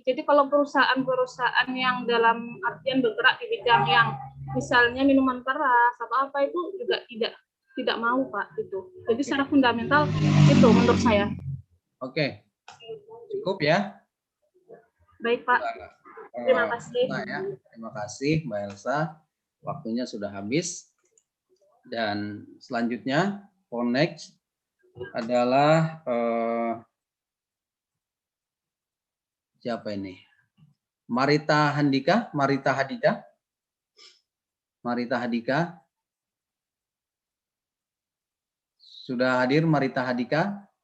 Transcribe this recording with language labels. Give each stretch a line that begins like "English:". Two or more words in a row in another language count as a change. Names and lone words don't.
Indonesian: Jadi kalau perusahaan-perusahaan yang dalam artian bergerak di bidang yang misalnya minuman keras atau apa itu juga tidak mau Pak gitu. Jadi secara fundamental itu menurut saya. Oke, cukup ya. Baik Pak. Terima kasih. Terima kasih Mbak Elsa. Waktunya sudah habis. Dan selanjutnya,
English: for next
Indonesian: adalah siapa ini? Marita Handika, Marita Hadika. Marita Hadika. Sudah hadir Marita Hadika?